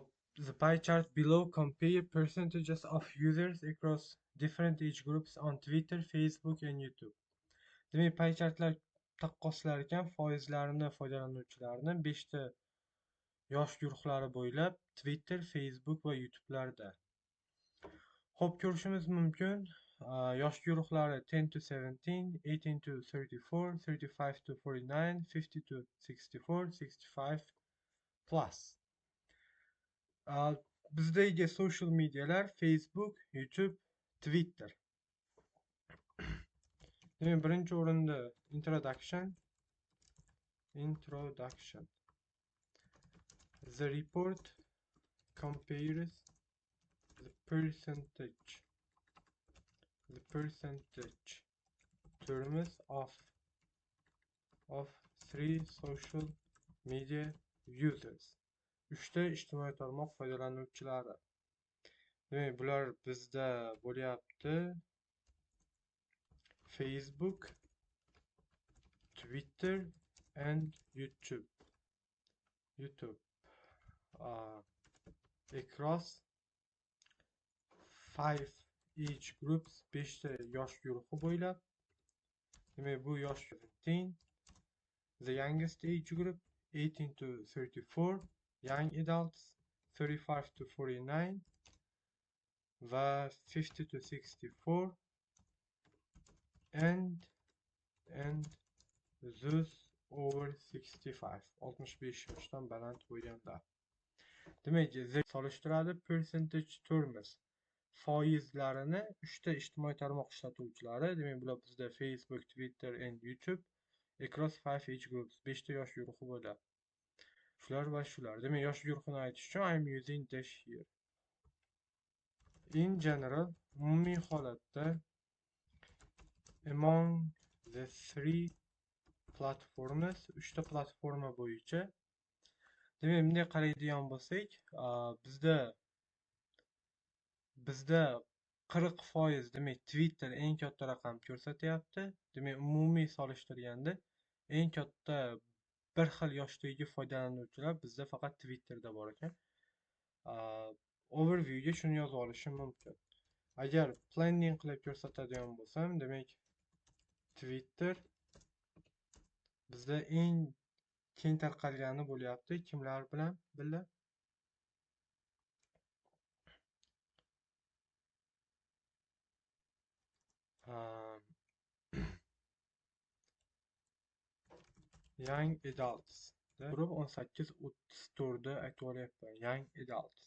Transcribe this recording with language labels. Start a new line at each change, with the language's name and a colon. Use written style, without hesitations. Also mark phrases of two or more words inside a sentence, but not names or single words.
English: The pie chart below compare percentages of users across different age groups on Twitter, Facebook and YouTube.
Uzbek: Demak,
English: pie chartlar
Uzbek: taqqoslar ekan foizlarini foydalanuvchilarni 5 ta yosh guruhlari bo'ylab Twitter, Facebook va YouTube'larda. Xo'p, ko'rishimiz mumkin. Yosh guruhlari
English: 10 to 17, 18 to 34, 35 to 49, 50 to 64, 65 plus.
Uzbek: Bizdagi
English: social medialar
Uzbek: Facebook, YouTube, Twitter. Demak, birinchi o'rinda introduction.
English: The report compares the percentage terms of three social media users.
Uzbek: 3 ta ijtimoiy tarmoq foydalanuvchilari. Demak, bular bizda bo'lyapti Facebook, Twitter and YouTube.
English: Across 5 age groups,
Uzbek: 5 ta yosh guruhi bo'ylab. Demak, bu yosh 17,
English: the youngest age group 18 to 34, young adults 35 to 49 va 50 to 64 and those over 65,
Uzbek: 65 yoshdan baland bo'lganlar. Demak, solishtiradi
English: percentage terms
Uzbek: foizlarini 3 ta ijtimoiy tarmoq ishlatuvchilari. Demak, bular bizda Facebook, Twitter and YouTube
English: across 5 age groups,
Uzbek: 5 ta yosh guruhi bo'ladi. Shular va shular. Demak, yosh guruhini aytish uchun
English: I'm using dash here. In general,
Uzbek: umumiy holatda
English: among the three platforms,
Uzbek: 3 ta platforma bo'yicha. Demak, bunday qaraydigan bo'lsak, bizda 40%, demak, Twitter eng katta raqam ko'rsatyapti. Demak, umumiy solishtirganda eng katta bir xil yoshdagi foydalanuvchilar bizda faqat Twitterda bor ekan. Overviewga shuni yozib olishim mumkin. Agar planning qilib ko'rsatadigan bo'lsam, demak, Twitter bizda eng keng tarqalgani bo'lyapti. Kimlar bilan birga?
English: Young adults.
Uzbek: Grup 18-34 aytib olyapman.
English: Young adults.